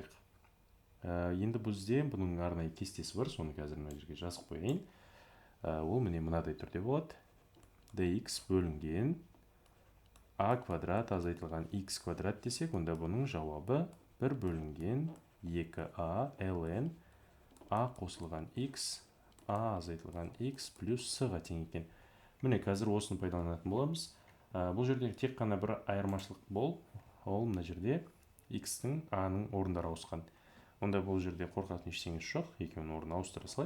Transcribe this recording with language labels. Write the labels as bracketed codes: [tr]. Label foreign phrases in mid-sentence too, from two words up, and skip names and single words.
[kk] Енді бізде бұның арнайы кестесі бар, соны қазір мына жерге жазып қояйын. Ол міне мынадай түрде болады. dx бөлінген a квадрат азайтылған x квадрат десек, онда бұның жауабы 1 бөлінген 2a ln a қосылған x, a азайтылған x плюс с-ға тең екен. Міне қазір осыны пайдаланатын боламыз. Бұл жерде тек қана бір айырмашылық бол. Ол мына жерде x-тің a-ның орындары ауысқан. Онда бұл жерде қорқатын ештеңесі жоқ. Екеуінің орнын ауыстыра салайық.